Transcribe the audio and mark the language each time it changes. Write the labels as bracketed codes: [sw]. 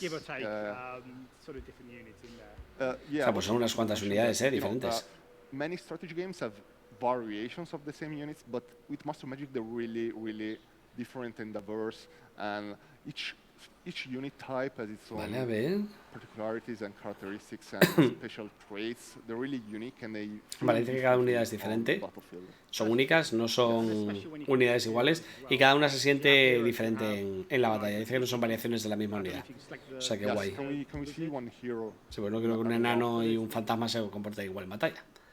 [en] Give or take, sort of different units in there. [es] O sea, pues son unas cuantas unidades, diferentes. [en] Many strategy games have variations of the same units, but with Master Magic they're really different and diverse, and each unit type has its own particularities and characteristics and special traits. They're really unique and they [es] Vale, dice que cada unidad es diferente. Son únicas, no son unidades iguales y cada una se siente diferente en la batalla. Dice que no son variaciones de la misma unidad. O sea, que guay. Sí, pues no creo que un enano y un fantasma se comporten igual en batalla.